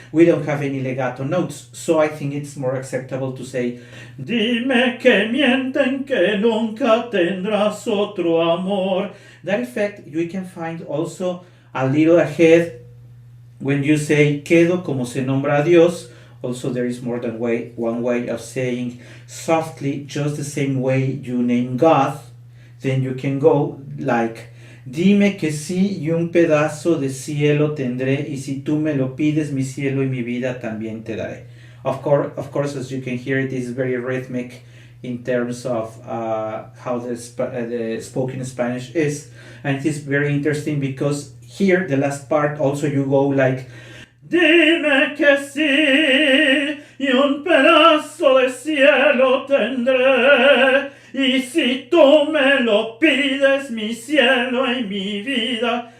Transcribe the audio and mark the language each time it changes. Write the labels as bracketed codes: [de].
[en] We don't have any legato notes, so I think it's more acceptable to say, [es] dime que mienten que nunca tendrás otro amor. [en] That effect you can find also a little ahead when you say [es] quedo como se nombra a Dios. [en] Also, there is more than one way of saying softly, just the same way you name God. Then you can go like, [es] dime que sí y un pedazo de cielo tendré, y si tú me lo pides, mi cielo y mi vida también te daré. [en] Of course, as you can hear, it is very rhythmic in terms of how the spoken Spanish is. And it is very interesting because here, the last part, also you go like, [es] dime que sí y un pedazo de cielo tendré, y si tú me lo pides, mi cielo y mi vida.